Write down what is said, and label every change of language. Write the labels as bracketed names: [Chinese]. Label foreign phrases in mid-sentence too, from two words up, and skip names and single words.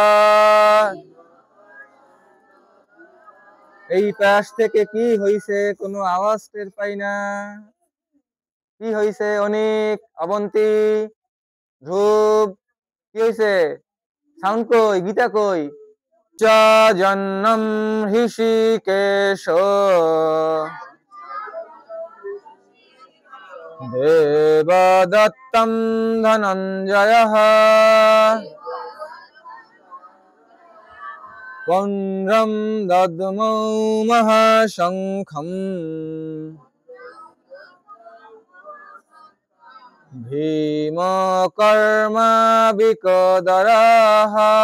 [Bangla] এই পাশ থেকে কি হইছে? কোনো আওয়াজ টের পাই না। কি হইছে? অনেক, অবন্তী, ধ্রুব, কি হইছে? সাউন্ড কই? গীতা কই? [Sanskrit] জন্যম ঋষিকেশ দেবদত্তম ধনঞ্জয়ঃ পুন্ড্রম দধ্মৌ মহাশঙ্খম ভীম কর্মাবিকোদরঃ।